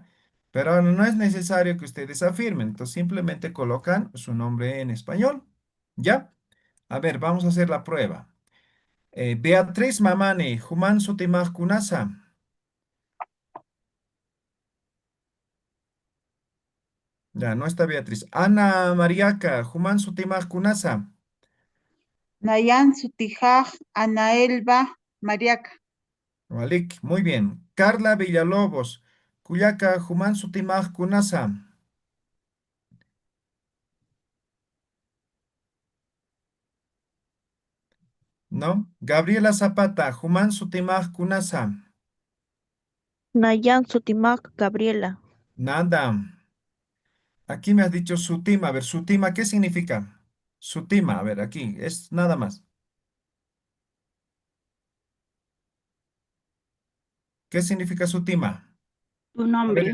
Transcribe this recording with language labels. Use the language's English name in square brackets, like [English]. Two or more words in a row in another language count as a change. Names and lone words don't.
[Spanish] Pero ahora no es necesario que ustedes afirmen, entonces simplemente colocan su nombre en español. ¿Ya? A ver, vamos a hacer la prueba. [Aymara] Beatriz Mamane, Human Sutimaj Kunasa. [Spanish] Ya, no está Beatriz. [Aymara] Ana Mariaca, Human Sutimaj Kunasa. Nayan Sutijaj, Anaelba, Mariaca. Walik, [Spanish] muy bien. Carla Villalobos, [Aymara] Cuyaca, Human Sutimaj Kunasa. [Spanish] ¿No? [Aymara] Gabriela Zapata, Human Sutimaj Kunasa. Nayan Sutimac Gabriela. [Spanish] Nada. Aquí me has dicho sutima. A ver, sutima, ¿qué significa? Sutima, a ver, aquí, es nada más. ¿Qué significa sutima? Tu A ver,